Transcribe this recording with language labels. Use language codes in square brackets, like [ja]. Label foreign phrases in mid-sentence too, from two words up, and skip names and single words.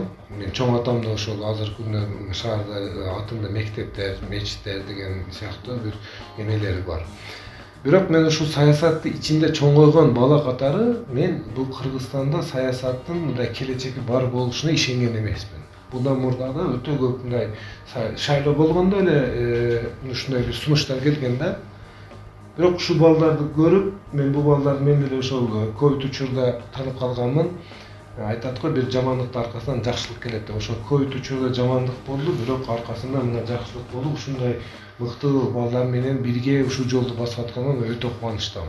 [ky] Мен чоң атам да ошол азыркы күндө шаарда атында мектептер, мечиттер деген сыяктуу бир эмелери бар. Бирок мен ушул саясатты ичинде чоңойгон бала катары мен бул Кыргызстанда саясаттын мындай келечеги бар болушуна ишенген эмесмин. Мундан мурда да өтө көп мындай шайлоо болгондо эле ушундай бир сунуштар келгенде, бирок ушул балдарды көрүп, мен бул балдарды мен деле ошол ковид учурда таанып калганмын. Айтат го бир жамандыктын аркасынан жакшылык келет деп. Ошол ковид учурда жамандык болду, бирок аркасында мына жакшылык болуп, ушундай мыктуу балдар менен бирге ушул жолду басып атканыма өтө кубанычтамын.